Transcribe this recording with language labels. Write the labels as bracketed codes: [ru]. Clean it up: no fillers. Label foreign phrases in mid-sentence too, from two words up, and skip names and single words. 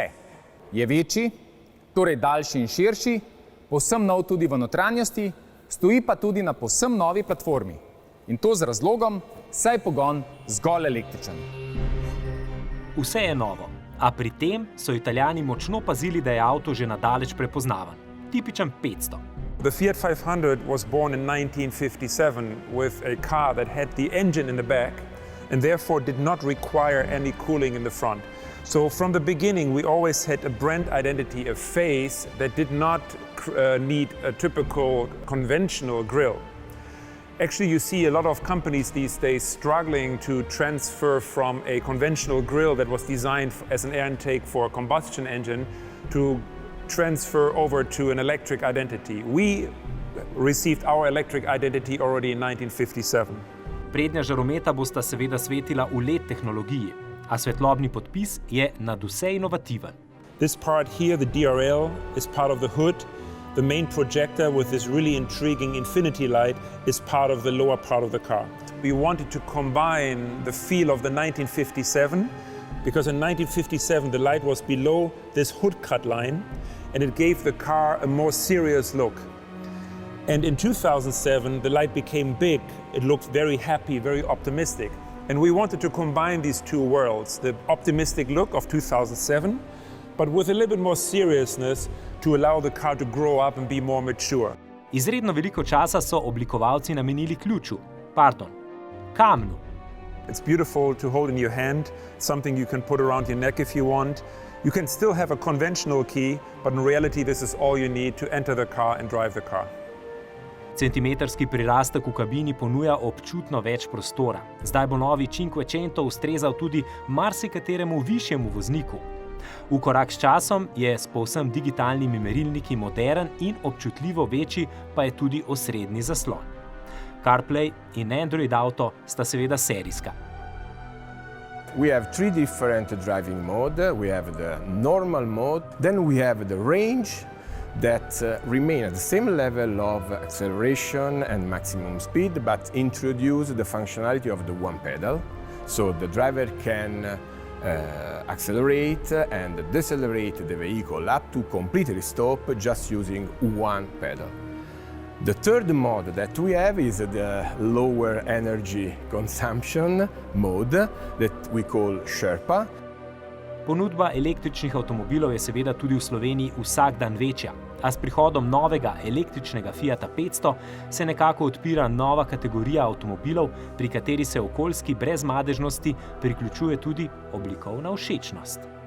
[sl] Je večji, torej daljši in širši, povsem nov tudi v notranjosti, stoji pa tudi na povsem novi platformi. In to z razlogom, saj je pogon zgolj električen. Vse je novo, a pri tem so Italijani močno pazili, da je avto že nadaleč prepoznaven. Tipičen 500. [en] The Fiat 500 was born in 1957 with a car that had the engine in the back and therefore did not require any cooling in the front. So from the beginning we always had a brand identity, a face that did not need a typical conventional grille. Actually, you see a lot of companies these days struggling to transfer from a conventional grille that was designed as an air intake for a combustion engine to transfer over to an electric identity. We received our electric identity already in 1957. [sl] Prednja žarometa bosta seveda svetila v LED tehnologiji, a svetlobni podpis je nadvse inovativen. [en] This part here, the DRL, is part of the hood. The main projector with this really intriguing infinity light is part of the lower part of the car. We wanted to combine the feel of the 1957, because in 1957 the light was below this hood cut line and it gave the car a more serious look. And in 2007 the light became big, it looked very happy, very optimistic. And we wanted to combine these two worlds, the optimistic look of 2007, but with a little bit more seriousness to allow the car to grow up and be more mature. [sl] Izredno veliko časa so oblikovalci namenili kamnu. [en] It's beautiful to hold in your hand, something you can put around your neck if you want. You can still have a conventional key, but in reality this is all you need to enter the car and drive the car. [sl] Centimetrski prirastek v kabini ponuja občutno več prostora. Zdaj bo novi Cinquecento ustrezal tudi marsikateremu višjemu vozniku. V korak s časom je s povsem digitalnimi merilniki moderen in občutljivo večji pa je tudi osrednji zaslon. CarPlay in Android Auto sta seveda serijska. [en] We have three different driving modes. We have the normal mode, then we have the range that remain at the same level of acceleration and maximum speed, but introduce the functionality of the one pedal. So the driver can accelerate and decelerate the vehicle up to completely stop just using one pedal. The third mode that we have is the lower energy consumption mode that we call Sherpa. [sl] Ponudba električnih avtomobilov je seveda tudi v Sloveniji vsak dan večja, a s prihodom novega električnega Fiata 500 se nekako odpira nova kategorija avtomobilov, pri kateri se okoljski brezmadežnosti priključuje tudi oblikovna všečnost.